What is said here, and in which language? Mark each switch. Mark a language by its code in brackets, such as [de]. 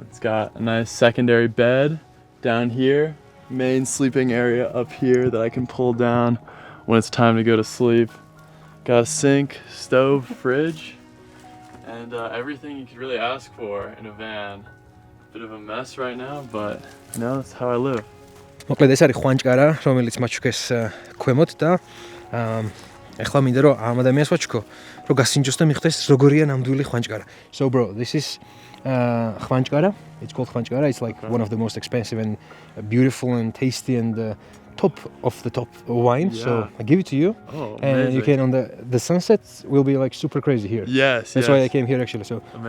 [en] It's got a nice secondary bed down here, main sleeping area up here that I can pull down when it's time to go to sleep. Got a sink, stove, fridge, and everything you could really ask for in a van. Bit of a mess right now, but you know, that's how I live. [ka] მოკლედ ეს არის ხვანჭკარა, რომელიც მაჩუქეს ქვემოთ და ეხლა მინდა რომ ამ ადამიანს ვაჩუქო, რომ გასინჯოს და მიხვდეს როგორია ნამდვილი ხვანჭკარა. [en] So bro, this is ხვანჭკარა. It's called ხვანჭკარა. It's like one of the most expensive and beautiful and tasty and top of the top wine. Yeah. So I give it to you. Oh, and you can on the sunset will be like super crazy here. Yes, That's why I came here actually. So on the